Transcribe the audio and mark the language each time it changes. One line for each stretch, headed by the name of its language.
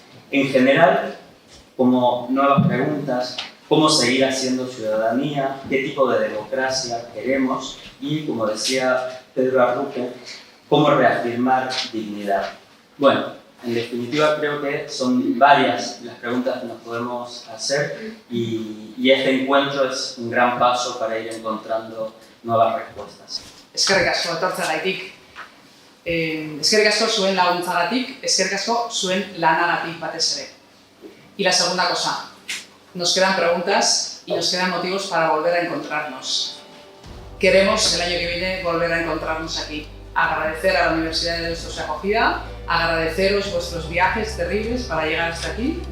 Spanish: En general, como nuevas preguntas, cómo seguir haciendo ciudadanía, qué tipo de democracia queremos y, como decía Pedro Arruque, cómo reafirmar dignidad. Bueno, en definitiva creo que son varias las preguntas que nos podemos hacer y este encuentro es un gran paso para ir encontrando nuevas respuestas.
Basque: Eskerrik asko etortzeagatik. Eskerrik asko zuen laguntzagatik, eskerrik asko zuen lanagatik batez ere.
Spanish: Y la segunda cosa, nos quedan preguntas y nos quedan motivos para volver a encontrarnos. Queremos el año que viene volver a encontrarnos aquí. Agradecer a la Universidad de Deusto su acogida, agradeceros vuestros viajes terribles para llegar hasta aquí.